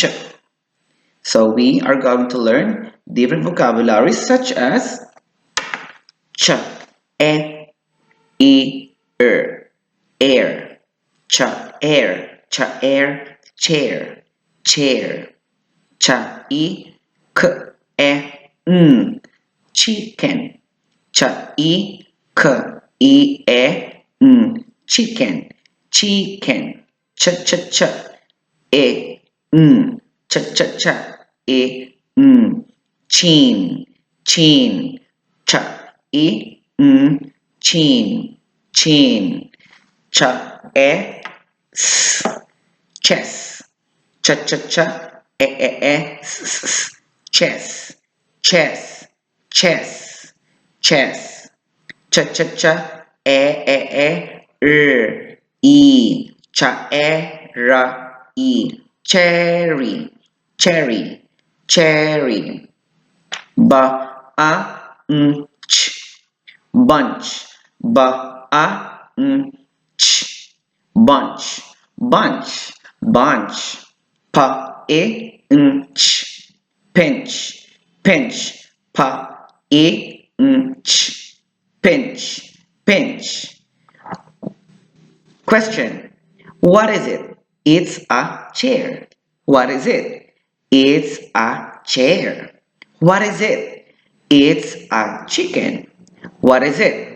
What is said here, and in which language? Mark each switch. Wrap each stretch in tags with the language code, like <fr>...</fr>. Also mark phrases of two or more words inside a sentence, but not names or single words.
<en>So, we are going to learn different vocabularies such as ch, e, air, air, chair, chair. Cha i k e n chicken. Cha i k e n chicken. Chicken. Cha cha cha e n cha cha cha e n chin. Chin. Cha i n chin. Chin. Cha e s chess. Cha cha cha chess, chess, chess, chess. Cha cha cha cha cherry, cherry, cherry. Ba a ch bunch, ba a ch bunch, bunch, bunch. Pa e ch pinch, pinch. Pa e ch pinch, pinch. Question. What is it? It's a chair. What is it? It's a chair. What is it? It's a chicken. What is it?</en>